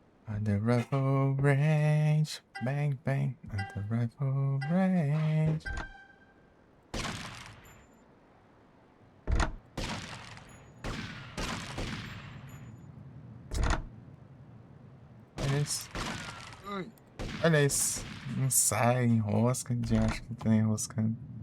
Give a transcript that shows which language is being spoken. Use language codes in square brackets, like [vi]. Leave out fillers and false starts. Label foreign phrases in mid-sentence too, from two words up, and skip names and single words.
[en] At the rifle range, bang bang. At the rifle range. [pt] Olha isso. Olha isso. Não sai, enrosca. Já acho que tá enroscando.